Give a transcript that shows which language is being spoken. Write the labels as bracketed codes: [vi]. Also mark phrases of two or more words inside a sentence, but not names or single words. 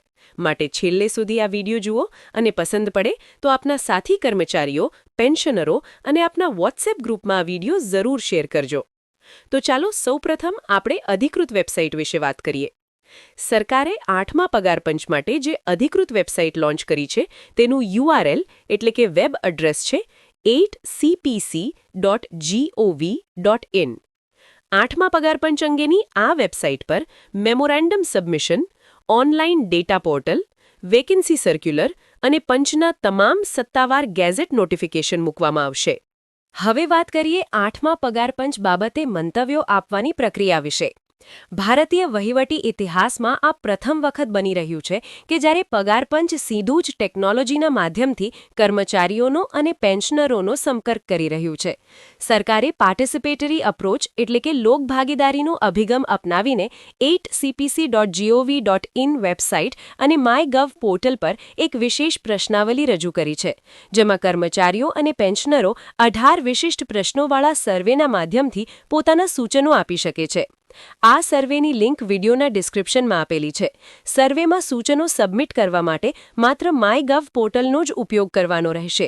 [gu] માટે છેલ્લે સુધી આ વિડીયો જુઓ અને પસંદ પડે તો આપના સાથી કર્મચારીઓ, પેન્શનરો અને આપના વોટ્સએપ ગ્રુપમાં આ વિડીયો જરૂર શેર કરજો. તો ચાલો સૌપ્રથમ આપણે અધિકૃત વેબસાઇટ વિશે વાત કરીએ. સરકારે 8મા પગારપંચ માટે જે અધિકૃત વેબસાઇટ લોન્ચ કરી છે તેનું URL એટલે કે [en] web address [gu] છે 8cpc.gov.in. 8મા પગારપંચ અંગેની આ વેબસાઇટ પર [en] memorandum submission, online data portal, vacancy circular [gu] અને પંચના તમામ સત્તાવાર [en] gazette notification [gu] મૂકવામાં આવશે. હવે વાત કરીએ 8મા પગારપંચ બાબતે મંતવ્યો આપવાની પ્રક્રિયા વિશે. ભારતીય વહીવટી ઇતિહાસમાં આ પ્રથમ વખત બની રહ્યું છે કે જ્યારે પગારપંચ સીધું જ ટેકનોલોજીના માધ્યમથી કર્મચારીઓનો અને પેન્શનરોનો સંપર્ક કરી રહ્યું છે. સરકારે [en] participatory approach [gu] એટલે કે લોકભાગીદારીનો અભિગમ અપનાવીને 8cpc.gov.in વેબસાઇટ અને માયગવ પોર્ટલ પર એક વિશેષ પ્રશ્નાવલી રજૂ કરી છે, જેમાં કર્મચારીઓ અને પેન્શનરો 18 વિશિષ્ટ પ્રશ્નોવાળા સર્વેના માધ્યમથી પોતાના સૂચનો આપી શકે છે. આ સર્વેની લિંક વિડીયોના ડિસ્ક્રિપ્શનમાં આપેલી છે. સર્વેમાં સૂચનો સબમિટ કરવા માટે માત્ર માયગવ પોર્ટલનો જ ઉપયોગ કરવાનો રહેશે.